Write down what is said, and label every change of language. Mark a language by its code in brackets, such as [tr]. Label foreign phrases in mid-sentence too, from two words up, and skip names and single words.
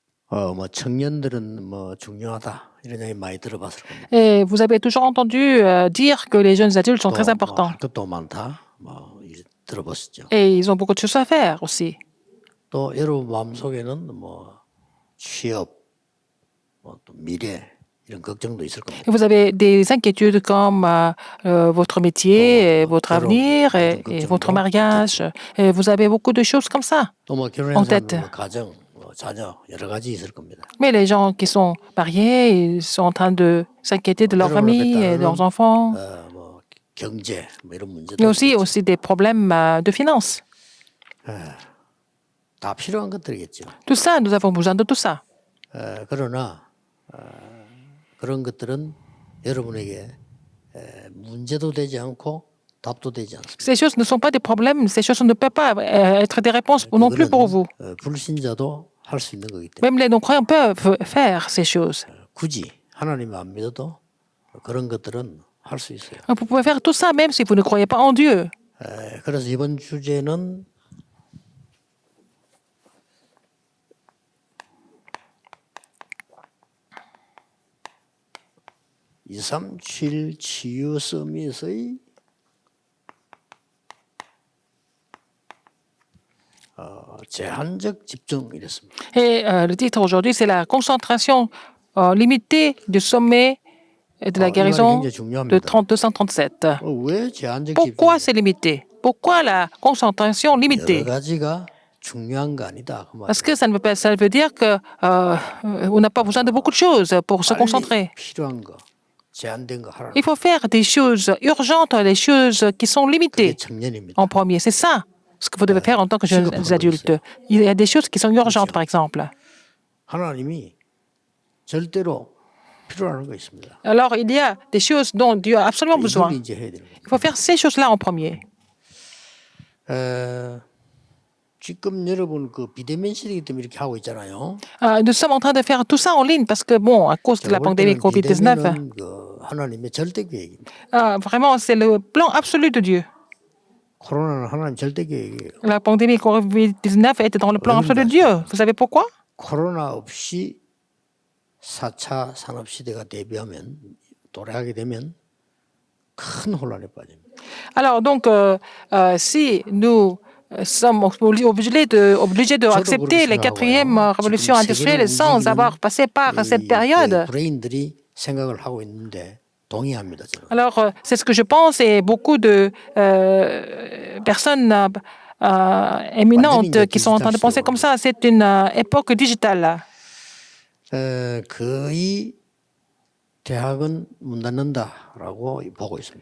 [ko] 뭐 청년들은 뭐 중요하다 이런 얘기 많이 들어봤을 겁니다. [fr] Et vous avez toujours entendu dire que les jeunes adultes sont très importants. [ko] 할 것도 많다. 들어보셨죠. [fr] Et ils ont beaucoup de choses à faire aussi. [ko] 또 여러분 마음속에는 취업, 또 미래 이런 걱정도 있을 겁니다. [fr] Et vous avez des inquiétudes comme votre métier, votre avenir et votre mariage. Et vous avez beaucoup de choses comme ça [ko] 또뭐 [fr] en tête. [ko] 가정, 자녀 여러 가지 있을 겁니다. [fr] Mais les gens qui sont mariés, ils sont en train de s'inquiéter de leur famille et de leurs enfants. [ko] 경제 이런 문제도 [fr] Il y a aussi des problèmes de finances. [ko] 다 필요한 것들이겠죠. [fr] Tout ça, nous avons besoin de tout ça. [ko] 그러나 그런 것들은 여러분에게 문제도 되지 않고 답도 되지 않습니다. [fr] Ces choses ne sont pas des problèmes, ces choses ne peuvent pas être des réponses non plus pour vous. [ko] 불신자도 할 수 있는 거기 때문에. [fr] Même les non-croyants peuvent faire ces choses. [ko] 굳이 하나님 안 믿어도 그런 것들은 할 수 있어요. [fr] Vous pouvez faire tout ça même si vous ne croyez pas en Dieu. [ko] 그래서 이번 주제는 237 치유 서밋의 제한적 집중 이랬습니다. [fr] Et le titre aujourd'hui, c'est la concentration limitée du sommet de la guérison de 237. [ko] 왜 제한적 [fr] Pourquoi c'est limité? Pourquoi la concentration limitée? [ko] 여러 가지가 중요한 거 아니다. [fr] Parce que ça veut dire que on n'a pas besoin de beaucoup de choses pour se concentrer. [ko] 필요한 거, 제한된 거 하라. [fr] Il faut faire des choses urgentes, des choses qui sont limitées [ko] 청년입니다. [fr] en premier. C'est ça ce que vous devez faire en tant que jeunes adultes. Il y a des choses qui sont urgentes, par exemple. [ko] 하나님이 절대로 필요한 거 있습니다. [fr] Alors, il y a des choses dont Dieu a absolument besoin. [ko] 이걸 이제 해야 되는 거예요. [fr] Il faut faire ces choses-là en premier. [ko] 지금 여러분 그 비대면 시대이기 때문에 이렇게 하고 있잖아요. [fr] Nous sommes en train de faire tout ça en ligne parce que, bon, à cause de la pandémie COVID-19, [ko] 비대면은 그 하나님의 절대 계획입니다. [fr] vraiment, c'est le plan absolu de Dieu. [ko] 코로나는 하나님 절대 계획이에요. [fr] La pandémie COVID-19 était dans le plan absolu de Dieu. Vous savez pourquoi? [ko] 코로나 없이 4차 산업 시대가 대비하면 도래하게 되면 큰 혼란에 빠집니다. [fr] Alors, donc, si nous sommes obligés de accepter les quatrièmes révolutions industrielles sans avoir passé par cette période. [ko] 브레인들이 생각을 하고 있는데 동의합니다. 저는. [fr] Alors, c'est ce que je pense et beaucoup de personnes éminentes qui sont en train de penser comme ça. C'est une époque digitale. [ko] 거의 대학은 문 닫는다라고 보고 있습니다.